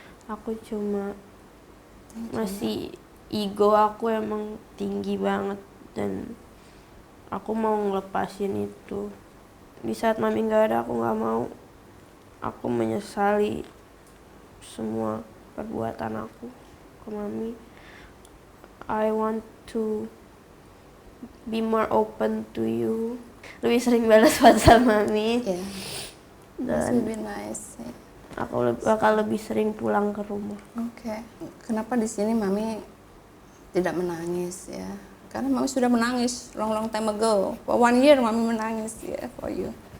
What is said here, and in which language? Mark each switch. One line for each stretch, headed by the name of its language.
Indonesian: Aku cuma masih ego aku emang tinggi banget dan aku mau ngelepasin itu. Di saat mami nggak ada, aku nggak mau. Aku menyesali semua perbuatan aku ke mami.
English: I want to be more open to you.
Indonesian: Lebih sering balas WhatsApp mami. Yeah. Dan
English: be nice.
Indonesian: Aku bakal lebih sering pulang ke rumah. Oke. Kenapa di sini mami tidak menangis ya? Karena mami sudah menangis
English: long time ago. For 1 year
Indonesian: mami menangis ya
English: for you.